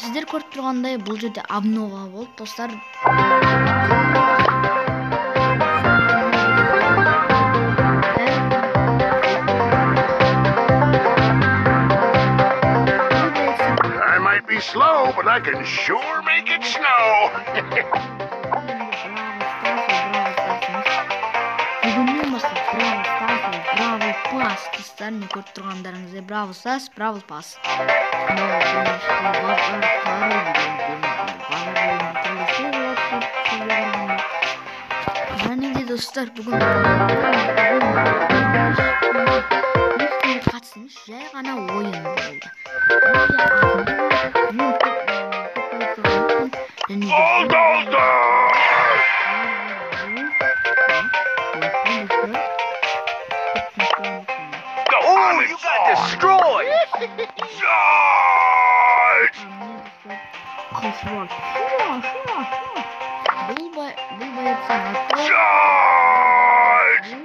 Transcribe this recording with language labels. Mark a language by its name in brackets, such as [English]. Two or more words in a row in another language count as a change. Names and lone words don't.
[Kazakh] көріп тұрғандай бұл жерде обнова болды достар. [English] I might be slow, but I can sure make it snow. [Kazakh] Бүгіннен бастап Бравл Старс, Бравл Пас достармен көріп тұрғандарыңыздай Бравл Старс, Бравл Пас. Және де достар бүгін қатысымыз жай ғана ойын болды. [English] Oh, you got destroyed! Charge! Charge!